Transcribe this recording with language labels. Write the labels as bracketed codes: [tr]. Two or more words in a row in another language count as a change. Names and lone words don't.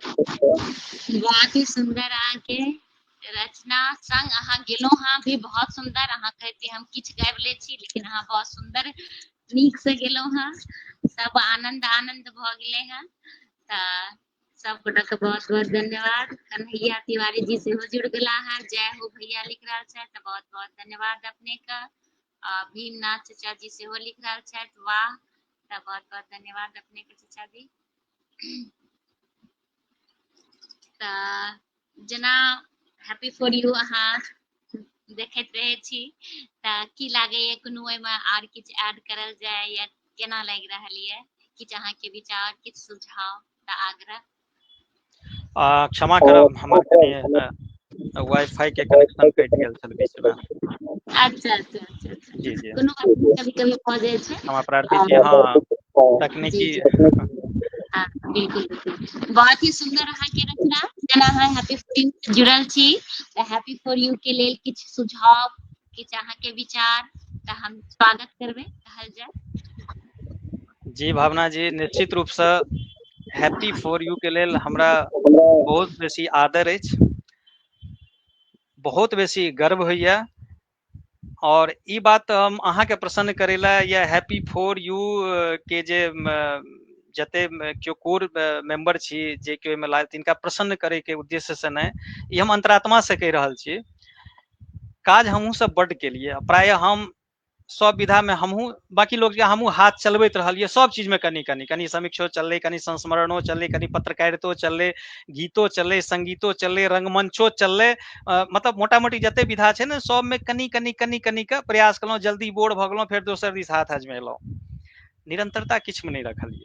[mai] बहुत ही सुंदर अहाँके रचना संग अहाँ गेलहुँ हाँ भी बहुत सुंदर अहाँ कहते हम किछु गाबि लै छी लेकिन अहाँ बहुत सुंदर नीक से गेलहुँ हाँ सब आनंद भऽ गेलै हैं तऽ सब गोटा के बहुत बहुत धन्यवाद कन्हैया तिवारी जी सेहो जुड़ गेला है जय हो भैया लिख रहल छथि तऽ बहुत बहुत धन्यवाद अपने के भीमनाथ चचा जी सेहो लिख रहल छथि वाह तऽ बहुत बहुत धन्यवाद अपने के चचा जी तऽ जेना हैप्पी फॉर यू अहाँ देखैत रहे छी तऽ की लागैए कोनो ओहिमे आर किछु ऐड करल जाय या केना लागि रहल ये किछु अहाँके विचार किछु सुझाव तऽ आग्रह क्षमा करब हमर कनि वाईफाई के कनेक्शन कटि गेल छल बीच में अच्छा अच्छा अच्छा जी जी कोनो कभी कभी भऽ जाइ छै क्षमा प्रार्थी छी हाँ जी तकनीकी जी हाँ बिल्कुल बिल्कुल बहुत ही सुंदर अहाँके रचना जेना अहाँ हैप्पी फॉर यू से जुड़ल छी तऽ हैप्पी फॉर यू के लेल किछु सुझाव किछु अहाँके विचार तऽ हम स्वागत करबै कहल जाय जी भावना जी निश्चित रूप से हैप्पी फॉर यू के लेल हमरा बहुत बेसी आदर अछि बहुत बेसी गर्व होइया और ई बात हम अहाँ के प्रसन्न करेला या हैप्पी फॉर यू के जे जते क्यों [en] core member [mai] छी जे के में लाल तिनका प्रसन्न करे के उद्देश्य से नहीं, ई हम अंतरात्मा से कह रहल छी। काज हमहू सब बड के लिए प्राय हम सब विधा में हमहू बाकी लोग के हमहू हाथ चलबैत रहलिए सब चीज में कनी कनी कनी समीक्षो चलले, कनी संस्मरणो चलले, कनी पत्रकारितो चलले, गीतो चलले, संगीतो चलले, रंगमंचो चलले, मतलब मोटा मोटी जते विधा छे ने सब में कनी कनी कनी कनी के प्रयास कलौ, जल्दी बोर भ गेलौ, फिर दोसर दिस हाथ आजमेलौ, निरंतरता किछ में नहीं रखलिए।